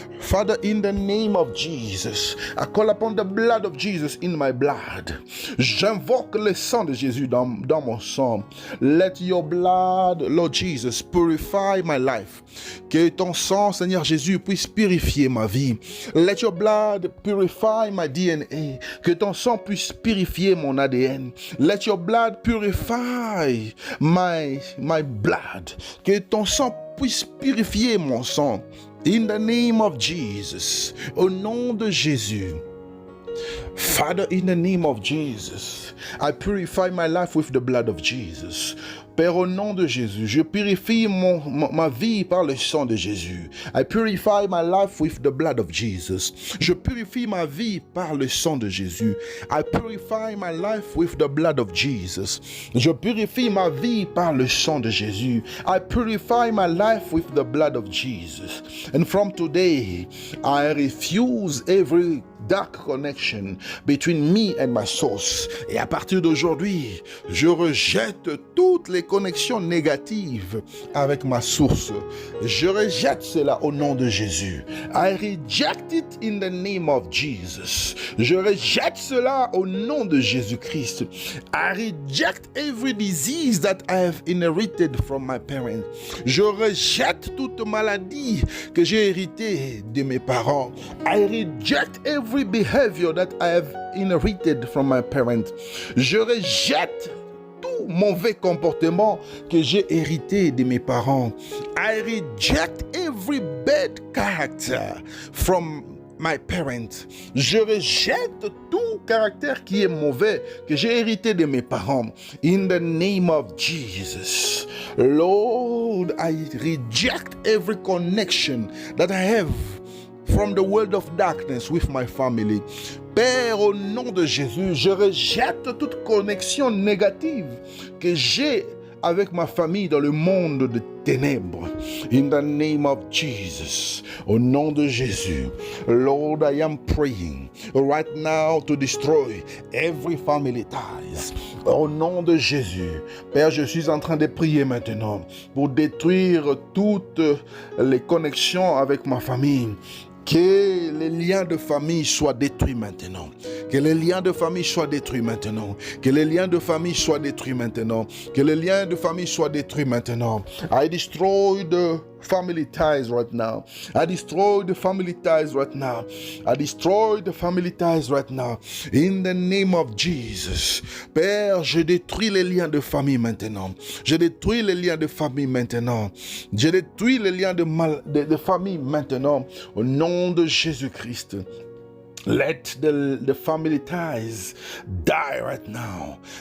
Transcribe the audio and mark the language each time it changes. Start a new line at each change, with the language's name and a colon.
English: Father, in the name of Jesus, I call upon the blood of Jesus in my blood.
French: J'invoque le sang de Jésus dans mon sang.
English: Let your blood, Lord Jesus, purify my life.
French: Que ton sang, Seigneur Jésus, puisse purifier ma vie.
English: Let your blood purify my DNA.
French: Que ton sang puisse purifier mon ADN.
English: Let your blood purify my blood.
French: Que ton sang puisse purifier mon sang.
English: In the name of Jesus.
French: Au nom de Jésus.
English: Father, in the name of Jesus, I purify my life with the blood of Jesus.
French: Père, au nom de Jésus, je purifie ma vie par le sang de Jésus.
English: I purify my life with the blood of Jesus.
French: Je purifie ma vie par le sang de Jésus.
English: I purify my life with the blood of Jesus.
French: Je purifie ma vie par le sang de Jésus.
English: I purify my life with the blood of Jesus. And from today, I refuse every dark connection between me and my source.
French: Et à partir d'aujourd'hui, je rejette toutes les connexions négatives avec ma source. Je rejette cela au nom de Jésus.
English: I reject it in the name of Jesus.
French: Je rejette cela au nom de Jésus-Christ.
English: I reject every disease that I have inherited from my parents.
French: Je rejette toute maladie que j'ai héritée de mes parents.
English: I reject every behavior that I have inherited from my parents.
French: Je rejette tout mauvais comportement que j'ai hérité de mes parents.
English: I reject every bad character from my parents.
French: Je rejette tout caractère qui est mauvais que j'ai hérité de mes parents.
English: In the name of Jesus. Lord, I reject every connection that I have from the world of darkness with my family.
French: Père, au nom de Jésus, je rejette toute connexion négative que j'ai avec ma famille dans le monde de ténèbres.
English: In the name of Jesus,
French: au nom de Jésus,
English: Lord, I am praying right now to destroy every family ties.
French: Au nom de Jésus, Père, je suis en train de prier maintenant pour détruire toutes les connexions avec ma famille. Que les liens de famille soient détruits maintenant. Que les liens de famille soient détruits maintenant. Que les liens de famille soient détruits maintenant. Que les liens de famille soient détruits maintenant.
English: I destroy the family ties right now. I destroy the family ties right now. I destroy the family ties right now. In the name of Jesus.
French: Père, je détruis les liens de famille maintenant. Je détruis les liens de famille maintenant. Je détruis les liens de famille maintenant. Au nom de Jésus-Christ.
English: Let the family ties die right now.